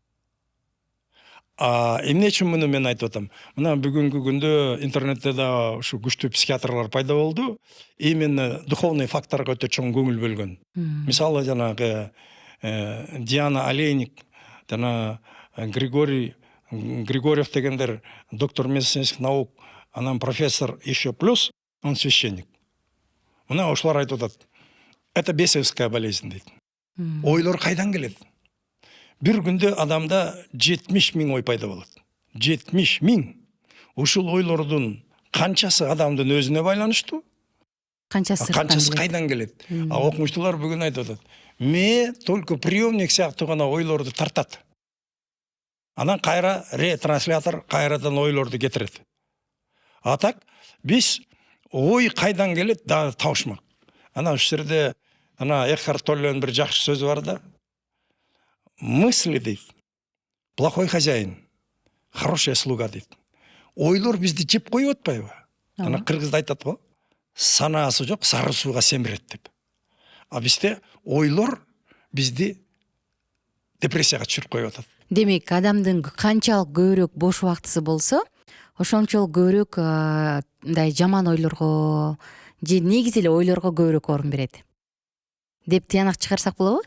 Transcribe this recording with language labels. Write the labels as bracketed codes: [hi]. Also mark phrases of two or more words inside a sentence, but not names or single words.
[ky] Эмне үчүн муну мен айтып атам? Мына бүгүнкү күндө интернетте да ушу күчтүү психиатрлар пайда болду. [ru] Именно духовный [ky] факторго өтө чоң көңүл бөлгөн. Мисалы жанагы Диана Олейник, жана Григорьев дегендер [ru] доктор медицинских наук, [ky] анан [ru] профессор еще плюс, он священник. [ky] Мына ошолар айтып атат. [ru] Это бесовская болезнь дейт. [ky] Ойлор кайдан келет? Бир күндө адамда 70 000 ой пайда болот. 70 000. Ушул ойлордун канчасы адамдын өзүнө байланыштуу? Канчасы кайдан келет? Окумуштуулар бүгүн айтып атат. Ме [ru] только приемник [ky] сыяктуу гана ойлорду тартат. Анан кайра ретранслятор кайрадан ойлорду кетирет. А так биз ой кайдан келет дагы таушмак. Ана ушул жерде ана Экхарт Толленин бир жакшы сөзү бар да. Мысли дейт. [ru] Плохой хозяин, хорошая слуга дейт. [ky] Ойлор бизди жеп коюп атпайбы? Ана кыргызда айтат го. Санаасы жок, сары сууга семирет деп. А бизде ойлор бизди депрессияга түшүрүп коюп атат. Демек, адамдын канчалык көбүрөөк бош убактысы болсо, ошончолук көбүрөөк мындай жаман ойлорго же негизи эле ойлорго көбүрөөк орун берет деп тыянак чыгарсак болобу?